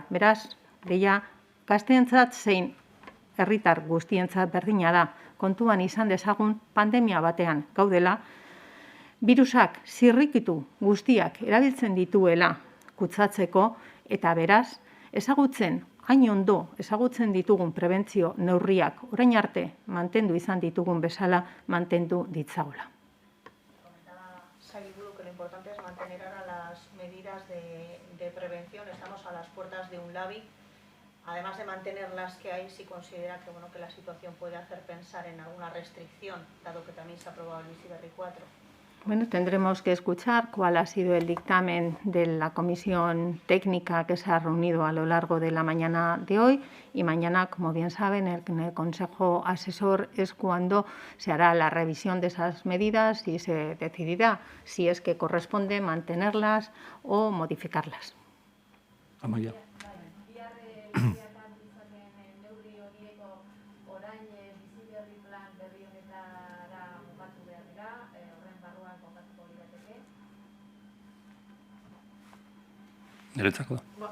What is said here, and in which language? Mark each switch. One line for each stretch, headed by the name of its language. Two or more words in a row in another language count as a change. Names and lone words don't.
Basque: Beraz, deia, gazteentzat zein herritar guztientzat berdina da, kontuan izan dezagun pandemia batean gaudela, virusak zirrikitu guztiak erabiltzen dituela kutsatzeko eta beraz, hain ondo ezagutzen ditugun prebentzio neurriak orain arte mantendu izan ditugun bezala mantendu ditzagula.
Spanish: Comentaba Sailburu que lo importante es mantener ahora las medidas de prevención. Estamos a las puertas de un LABI. Además de mantener las que hay, si considera que la situación puede hacer pensar en alguna restricción, dado que también se ha aprobado el Bizi Berri 4. Bueno, tendremos que escuchar cuál ha sido el dictamen de la comisión técnica que se ha reunido a lo largo de la mañana de hoy y mañana, como bien saben, en el Consejo Asesor es cuando se hará la revisión de esas medidas y se decidirá si es que corresponde mantenerlas o modificarlas.
Basque: Amaia. Niretzako da.